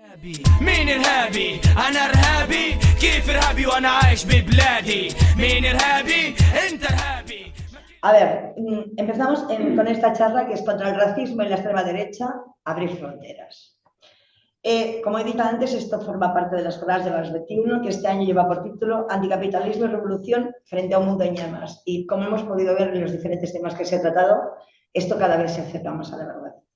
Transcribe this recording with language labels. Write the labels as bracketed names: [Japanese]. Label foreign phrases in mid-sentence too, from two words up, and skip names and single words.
[Arabic] مين إرهابي؟ أنا إرهابي؟ كيف إرهابي وأنا عايش ببلادي؟ مين إرهابي؟ أنت إرهابي. [Spanish] A ver, empezamos con esta charla que es contra el racismo y la extrema derecha, abrir fronteras. Como he dicho antes, esto forma parte de las jornadas de las 21, que este año lleva por título Anticapitalismo y Revolución frente a un mundo en llamas. Y como hemos podido ver en los diferentes temas que se ha tratado, esto cada vez se acerca más a la verdad.